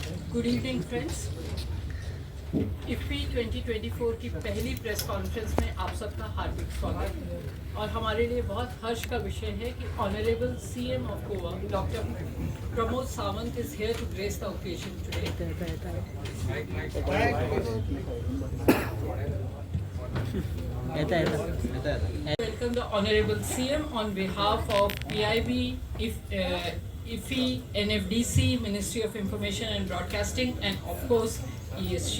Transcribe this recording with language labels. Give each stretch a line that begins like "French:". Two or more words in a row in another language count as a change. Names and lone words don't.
English: Good evening friends.
Hindi: इफ्फी 2024 की पहली
English: press conference
Hindi: में आप सबका हार्दिक स्वागत है और हमारे लिए बहुत हर्ष का विषय है कि
English: Honorable CM of Goa Doctor Pramod Sawant is here to grace the occasion today. Welcome the Honorable CM on behalf of PIB, IFFI, NFDC, Ministry of Information and Broadcasting, and of course ESG.